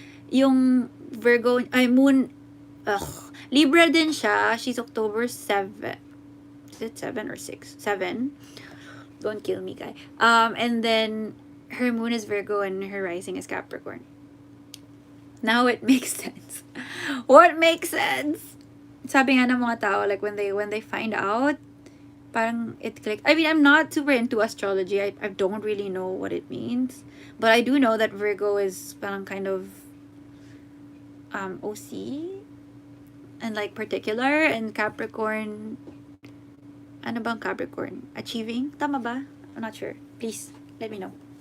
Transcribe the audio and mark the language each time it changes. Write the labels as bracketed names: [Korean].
[Filipino] Yung Virgo, moon, Libra din siya. [English] She's October 7. Is it 7 or 6? 7. Don't kill me, Kai. And then her moon is Virgo and her rising is Capricorn. Now it makes sense. What makes sense? [Filipino] Sabi nga ng mga tao, [English] like when they find out, [Filipino] parang [English] it clicked. I mean, I'm not super into astrology. I don't really know what it means. But I do know that Virgo is [Filipino] parang [English] kind of OC and like particular, and Capricorn, [Filipino] ano bang Capricorn? [English] Achieving? [Filipino] Tama ba? [English] I'm not sure. Please, let me know.